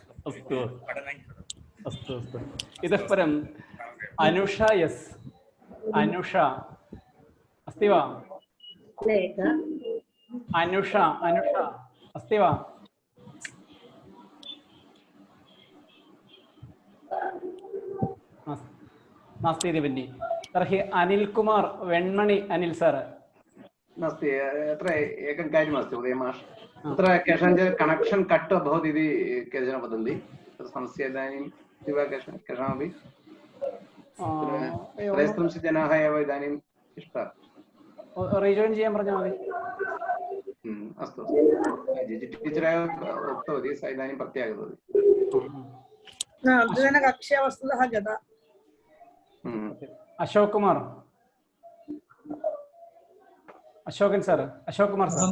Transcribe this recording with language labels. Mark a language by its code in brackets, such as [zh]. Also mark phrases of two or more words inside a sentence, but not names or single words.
[sa] अस्तु इतः परम् अनुषा अनुषा अस्ति वा अनुषा अस्ति वा नास्ति इति मन्ये तर्हि अनिलकुमार वेण्मणि अनिल सर् नास्ति अत्र एकं कार्यमस्ति उदयमाश् अत्र केषाञ्चित् [en] connection cut [sa] अभवत् इति केचन वदन्ति तत् समस्या इदानीं केषामपि 30 जनाः एव इदानीं तिष्ठा [ml] റീജോയിൻ ചെയ്യാൻ പറഞ്ഞാൽ മതി [sa] अस्तु टीचर् एव उक्तवती सा इदानीं प्रत्यागतवती कक्षा वस्तुतः गता अशोक कुमार सर